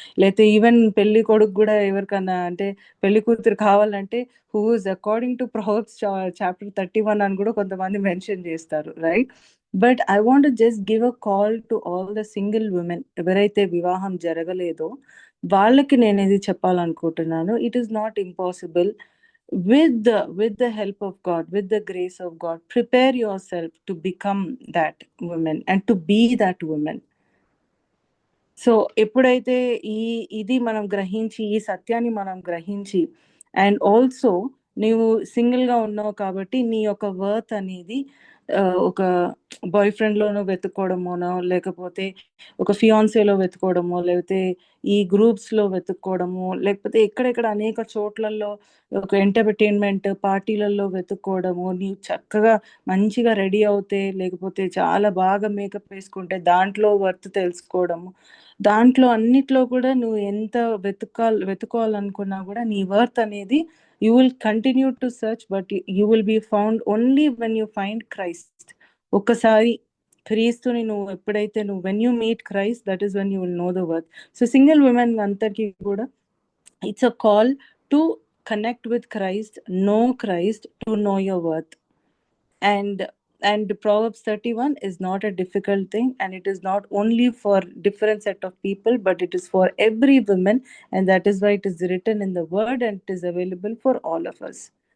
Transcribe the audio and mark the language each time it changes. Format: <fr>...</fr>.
<te>లేకపోతే ఈవెన్ పెళ్లి కొడుకు కూడా ఎవరికన్నా అంటే పెళ్లి కూతురు కావాలంటే</te> <en>who is according to</en> <te>Proverbs chapter 31 అని కూడా కొంతమంది మెన్షన్ చేస్తారు, right?</te> <en>but I want just give a call to all the single women,</en> <te>ఎవరైతే వివాహం జరగలేదో వాళ్ళకి నేను ఇది చెప్పాలనుకుంటున్నాను.</te> <en>It is not impossible. With the help of God, with the grace of God, prepare yourself to become that woman and to be that woman.</en> <te>So ఎప్పుడైతే ఇది మనం గ్రహించి, ఈ సత్యాన్ని మనం గ్రహించి, అండ్ ఆల్సో నీవు సింగిల్గా ఉన్నావు కాబట్టి నీ యొక్క వర్త్ అనేది ఒక బాయ్ ఫ్రెండ్లోనో వెతుక్కోవడమోనో, లేకపోతే ఒక ఫియాన్సేలో వెతుక్కోవడమో, లేకపోతే ఈ గ్రూప్స్లో వెతుక్కోవడము, లేకపోతే ఎక్కడెక్కడ అనేక చోట్లలో ఒక ఎంటర్టైన్మెంట్ పార్టీలలో వెతుక్కోవడము, నీవు చక్కగా మంచిగా రెడీ అవుతే, లేకపోతే చాలా బాగా మేకప్ వేసుకుంటే దాంట్లో వర్త్ తెలుసుకోవడము, దాంట్లో అన్నిట్లో కూడా నువ్వు ఎంత వెతుకోవాలనుకున్నా కూడా నీ వర్త్ అనేది</te> <en>You will continue to search, but you will be found only when you find Christ.</en> <te>ఒక్కసారి క్రీస్తుని నువ్వు ఎప్పుడైతే</te> <en>When you meet Christ, that is when you will know the worth.</en> <te>So single women అందరికీ కూడా</te> <en>It's a call to connect with Christ, know Christ, to know your worth. And Proverbs 31 is not a difficult thing, and it is not only for different set of people, but it is for every woman, and that is why it is written in the word and it is available for all of us.</en>